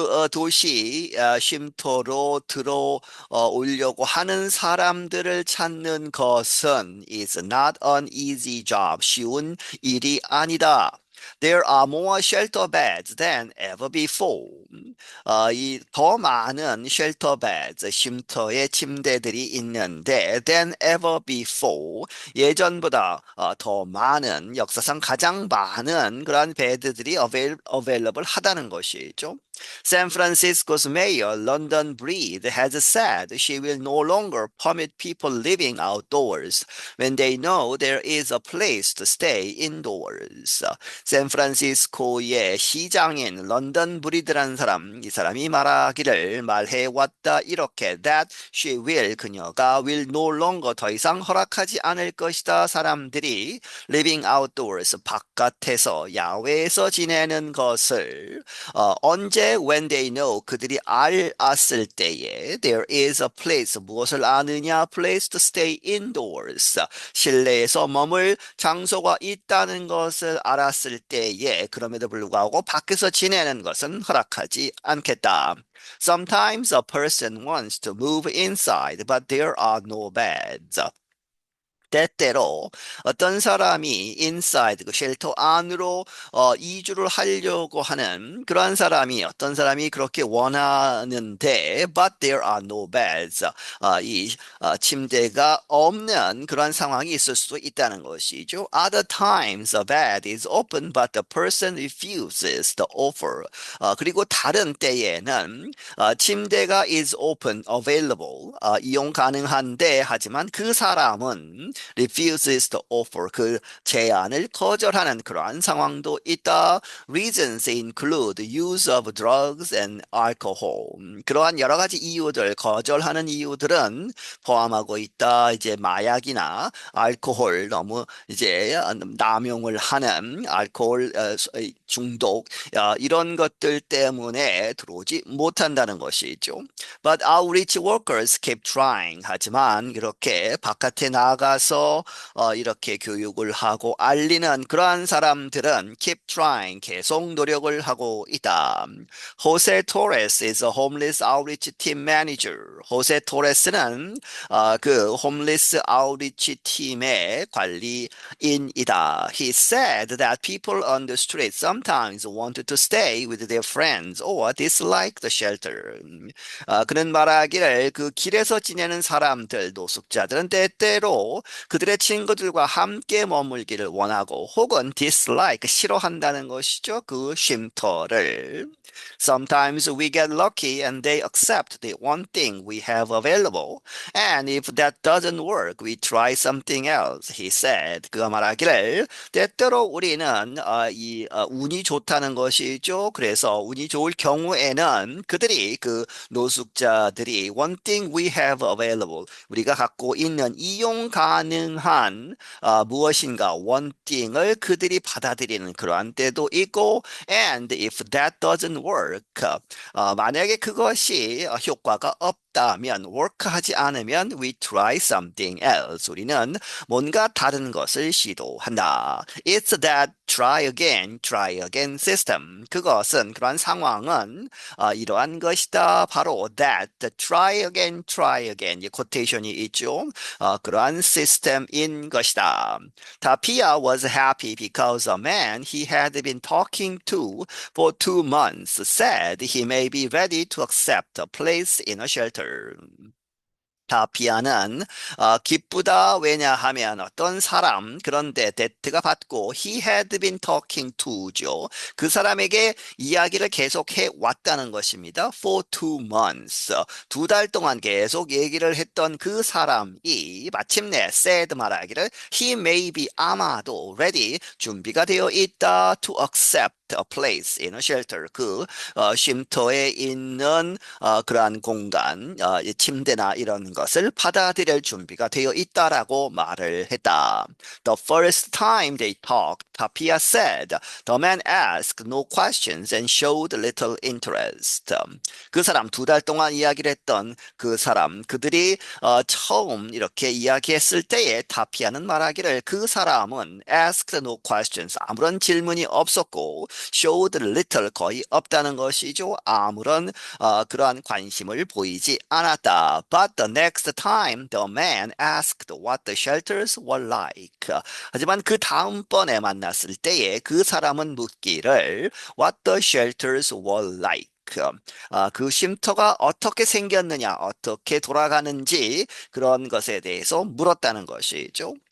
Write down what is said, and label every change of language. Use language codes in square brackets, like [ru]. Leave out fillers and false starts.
[ko] 도시 쉼터로 들어오려고 하는 사람들을 찾는 것은 [en] is not an easy job. [ko] 쉬운 일이 아니다. [en] There are more shelter beds than ever before. [ko] 이 더 많은 [en] shelter beds, [ko] 쉼터의 침대들이 있는데 [en] than ever before. [ko] 예전보다 더 많은 역사상 가장 많은 그러한 베드들이 available 하다는 것이죠. [en] San Francisco's mayor, London Breed, has said she will no longer permit people living outdoors when they know there is a place to stay indoors. [ko] 샌프란시스코의 시장인 런던 브리드라는 사람, 이 사람이 말하기를 말해왔다 이렇게 [en] that she will, [ko] 그녀가 [en] will no longer [ko] 더 이상 허락하지 않을 것이다. 사람들이 [en] living outdoors, [ko] 바깥에서 야외에서 지내는 것을 언제 [en] when they know [ko] 그들이 알았을 때에 [en] there is a place [ko] 무엇을 아느냐 [en] place to stay indoors [ko] 실내에서 머물 장소가 있다는 것을 알았을 때에 그럼에도 불구하고 밖에서 지내는 것은 허락하지 않겠다. [en] Sometimes a person wants to move inside, but there are no beds. [ko] 때때로 어떤 사람이 inside 그 쉘터 안으로 이주를 하려고 하는 그러한 사람이 어떤 사람이 그렇게 원하는데 [en] but there are no beds [ko] 침대가 없는 그러한 상황이 있을 수도 있다는 것이죠. [en] Other times a bed is open but the person refuses the offer. [ko] 그리고 다른 때에는 침대가 [en] is open, [ko] available, 이용 가능한데 하지만 그 사람은 [en] refuses the offer, [ko] 그 제안을 거절하는 그러한 상황도 있다. [en] Reasons include use of drugs and alcohol. [ko] 그러한 여러 가지 이유들, 거절하는 이유들은 포함하고 있다. 이제 마약이나 알코올 너무 이제 남용을 하는 알코올 중독 이런 것들 때문에 들어오지 못한다는 것이죠. [en] But outreach workers keep trying. [ko] 하지만 이렇게 바깥에 나가서 이렇게 교육을 하고 알리는 그러한 사람들은 [en] keep trying. [ko] 계속 노력을 하고 있다. [en] Jose Torres is a homeless outreach team manager. [ko] 호세 토레스는 그 [en] homeless outreach [ko] 팀의 관리인이다. [en] He said that people on the street sometimes wanted to stay with their friends or dislike the shelter. [ko] 그는 말하기를 그 길에서 지내는 사람들, 노숙자들은 때때로 그들의 친구들과 함께 머물기를 원하고 혹은 dislike, 싫어한다는 것이죠. 그 쉼터를. [en] Sometimes we get lucky and they accept the one thing we have available. And if that doesn't work, we try something else, he said. [ko] 그가 말하기를 때때로 우리는 운이 좋다는 것이죠. 그래서 운이 좋을 경우에는 그들이 그 노숙자들이 [en] one thing we have available [ko] 우리가 갖고 있는 이용 가능한 무엇인가 one thing을 그들이 받아들이는 그러한 때도 있고 [en] and if that doesn't work [ko] 만약에 그것이 효과가 없다면 work하지 않으면 [en] we try something else [ko] 우리는 뭔가 다른 것을 시도한다. It's that try again system. 그것은 그러한 상황은 이러한 것이다. 바로 [en] that try again [ko] 이 quotation이 있죠. 그러한 시스템인 것이다. [en] Tapia was happy because a man he had been talking to for 2 months said he may be ready to accept a place in a shelter. [ko] 타피아는 기쁘다. 왜냐하면 어떤 사람 그런데 데트가 받고 [en] he had been talking to [ko] 죠. 그 사람에게 이야기를 계속해 왔다는 것입니다. [en] For 2 months. [ko] 2달 동안 계속 얘기를 했던 그 사람이 마침내 [en] said 말하기를 he may be 아마도 ready [ko] 준비가 되어 있다 [en] to accept a place in a shelter. [ko] 그 쉼터에 있는 그러한 공간, 침대나 이런 것을 받아들일 준비가 되어 있다라고 말을 했다. [en] The first time they talked, Tapia said, the man asked no questions and showed little interest. [ko] 그 사람 2달 동안 이야기를 했던 그 사람, 그들이 처음 이렇게 이야기했을 때에 타피아는 말하기를 그 사람은 [en] asked no questions, [ko] 아무런 질문이 없었고 [en] showed little [ko] 거의 없다는 것이죠. 아무런 그러한 관심을 보이지 않았다. [en] But the next time the man asked what the shelters were like. [ko] 하지만 그 다음번에 만났을 때에 그 사람은 묻기를 [en] what the shelters were like. [ko] 그 쉼터가 어떻게 생겼느냐, 어떻게 돌아가는지 그런 것에 대해서 물었다는 것이죠.